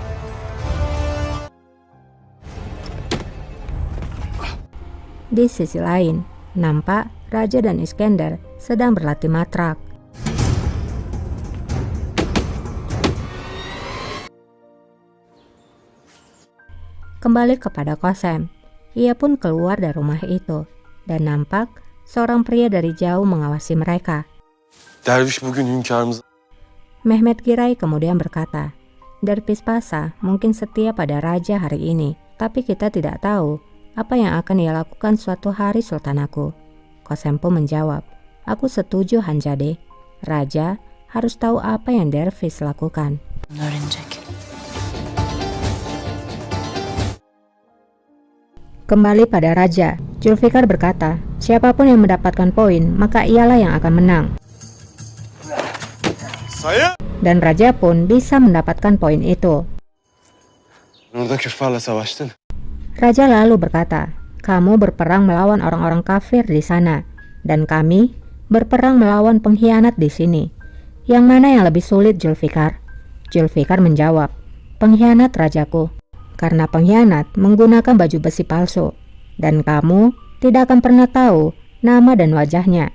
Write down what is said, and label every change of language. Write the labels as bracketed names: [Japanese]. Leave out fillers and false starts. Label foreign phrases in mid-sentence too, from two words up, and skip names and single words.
[Indonesian] Di sisi lain, nampak Raja dan Iskender sedang berlatih matrak. Kembali kepada Qasem, ia pun keluar dari rumah itu dan nampak seorang pria dari jauh mengawasi mereka. [Turkish] Derviş bugün hünkârımız... [Indonesian] Mehmet Giray kemudian berkata, Dervish Pasha mungkin setia pada raja hari ini, tapi kita tidak tahu apa yang akan ia lakukan suatu hari, Sultanahku. Qasem pun menjawab, aku setuju Hanzade. Raja harus tahu apa yang Dervish lakukan. [Turkish] Öğrenecek. [Indonesian] Kembali pada raja, Zulfikar berkata, siapapun yang mendapatkan poin, maka ialah yang akan menang. Dan raja pun bisa mendapatkan poin itu. [Turkish] Orada küffarla savaştın. [Indonesian] Raja lalu berkata, kamu berperang melawan orang-orang kafir di sana, dan kami berperang melawan pengkhianat di sini. Yang mana yang lebih sulit, Zulfikar? Zulfikar menjawab, pengkhianat rajaku. Karena pengkhianat menggunakan baju besi palsu, dan kamu tidak akan pernah tahu nama dan wajahnya.